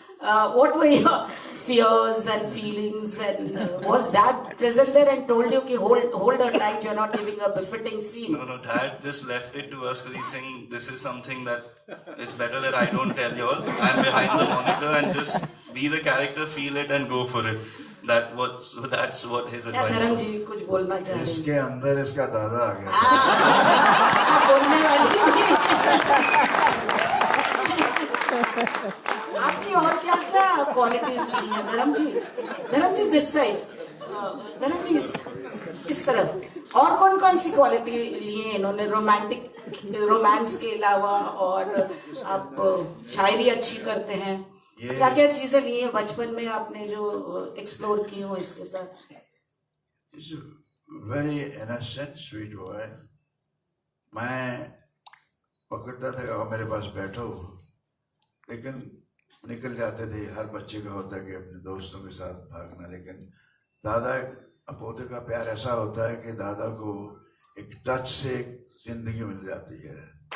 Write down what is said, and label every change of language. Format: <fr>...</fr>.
<en>What were your fears and feelings, and was Dad present there and told you, hold her tight, you're not giving a befitting scene? No, Dad just left it to us because he's saying this is something that it's better that I don't tell you all. I'm behind the monitor and just be the character, feel it and go for it. That's what his advice</en> <hi>धर्म</hi> <en>was.</en> <hi>जी कुछ बोलना चाह रहे हैं? इसके अंदर इसका दादा आ गया। बोलने वाली आपकी और क्या क्या क्वालिटीज ली हैं धर्म जी</hi> <en>this side,</en> <hi>धर्म जी इस तरफ और कौन सी क्वालिटी ली है इन्होंने रोमांस के अलावा? और आप शायरी अच्छी करते हैं, क्या क्या चीजें ली हैं बचपन में आपने जो एक्सप्लोर की हो इसके साथ?</hi> <en>He's a very innocent, sweet boy.</en> <hi>मैं पकड़ता था कि मेरे पास बैठो, लेकिन निकल जाते थे। हर बच्चे का होता है कि अपने दोस्तों के साथ भागना, लेकिन दादा पोते का प्यार ऐसा होता है कि दादा को एक टच से जिंदगी मिल जाती है।</hi>